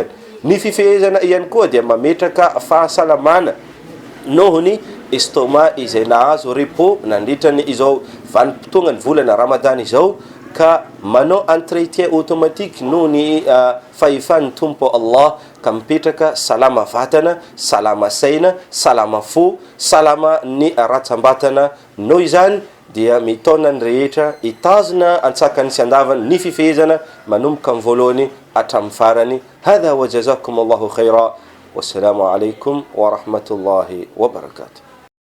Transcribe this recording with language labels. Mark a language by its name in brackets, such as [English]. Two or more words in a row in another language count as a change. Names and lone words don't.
[Malagasy] Ny fifehezana ihany koa dia mametraka fahasalamana nohony estoma izay nahazo repo nandritrany izao vanim-potoana ny volana Ramadan izao ka manao [French] entretien automatique [Malagasy] noho ny fahefan'ny tompo Allah ka mipetraka salama vatana, salama saina, salama fo, salama ny ratsambatana. Noho izany dia mitona ny rehetra itazona antsakany sy andavany ny fifehezana manomboka amin'ny voalohany hatramin'ny farany. [Arabic] هذا وجزاكم الله خيرا. والسلام عليكم ورحمة الله وبركاته.